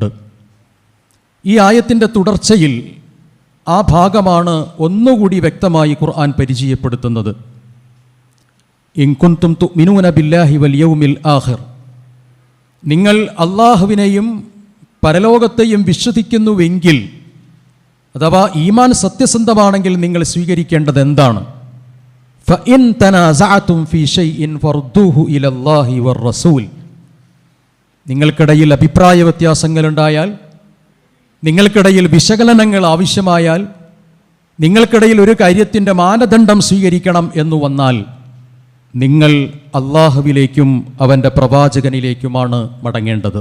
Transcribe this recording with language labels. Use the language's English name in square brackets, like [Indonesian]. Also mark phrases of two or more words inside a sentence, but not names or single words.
[Malayalam] ഈ ആയത്തിൻ്റെ തുടർച്ചയിൽ ആ ഭാഗമാണ് ഒന്നുകൂടി വ്യക്തമായി ഖുർആൻ പരിചയപ്പെടുത്തുന്നത്. [Arabic] إن كنتم تؤمنون بالله واليوم الآخر, [Malayalam] നിങ്ങൾ അല്ലാഹുവിനെയും പരലോകത്തെയും വിശ്വസിക്കുന്നുവെങ്കിൽ, അഥവാ ഈമാൻ സത്യസന്ധമാണെങ്കിൽ നിങ്ങൾ സ്വീകരിക്കേണ്ടത് എന്താണ്? [Arabic] فإن تنازعتم في شيء فردوه إلى الله والرسول. [Malayalam] നിങ്ങൾക്കിടയിൽ അഭിപ്രായ വ്യത്യാസങ്ങളുണ്ടായാൽ, നിങ്ങൾക്കിടയിൽ വിശകലനങ്ങൾ ആവശ്യമായാൽ, നിങ്ങൾക്കിടയിൽ ഒരു കാര്യത്തിൻ്റെ മാനദണ്ഡം സ്വീകരിക്കണം എന്ന് വന്നാൽ നിങ്ങൾ അള്ളാഹുവിലേക്കും അവൻ്റെ പ്രവാചകനിലേക്കുമാണ് മടങ്ങേണ്ടത്.